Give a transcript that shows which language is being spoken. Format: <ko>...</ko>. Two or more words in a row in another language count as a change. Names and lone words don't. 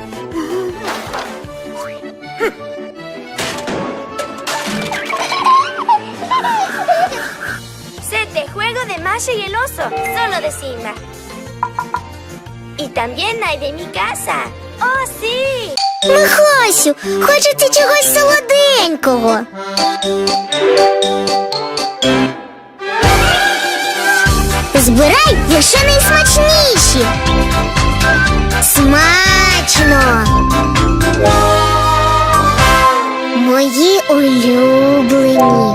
<es>Set de juego de Masha y el oso, solo de Simba. Y también hay de mi casa. ¡Oh, sí!</es> <uk>Михасю, хочеться чогось солоденького. Збирай лише найсмачніші. Смачно! Мої улюблені.</uk>